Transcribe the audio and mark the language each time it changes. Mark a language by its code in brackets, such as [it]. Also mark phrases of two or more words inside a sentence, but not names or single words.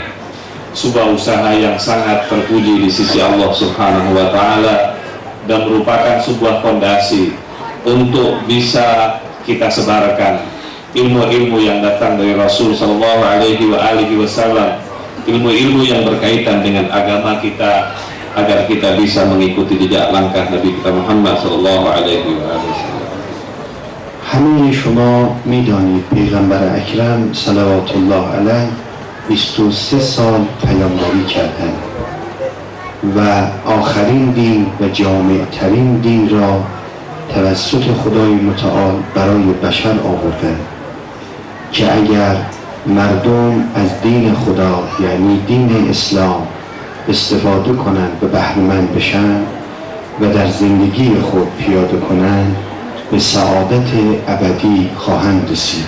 [id] Sebuah usaha yang sangat terpuji di sisi Allah [ar] سبحانه وتعالى [id] dan merupakan sebuah fondasi untuk bisa kita sebarkan ilmu-ilmu yang datang dari Rasul [ar] صلى الله عليه وسلم, [id] ilmu-ilmu yang berkaitan dengan agama kita, agar kita bisa mengikuti jejak langkah Nabi kita Muhammad [ar] صلى الله عليه وسلم. [fa] همه شما میدانید پیغمبر اکرم [ar] صلوات الله علیه [fa] 23 سال پیامبری کردند و آخرین دین و جامع‌ترین دین را توسط خدای متعال برای بشر آوردند که اگر مردم از دین خدا یعنی دین اسلام استفاده کنند و بهره‌مند بشن و در زندگی خود پیاده کنند به سعادت ابدی خواهند رسید.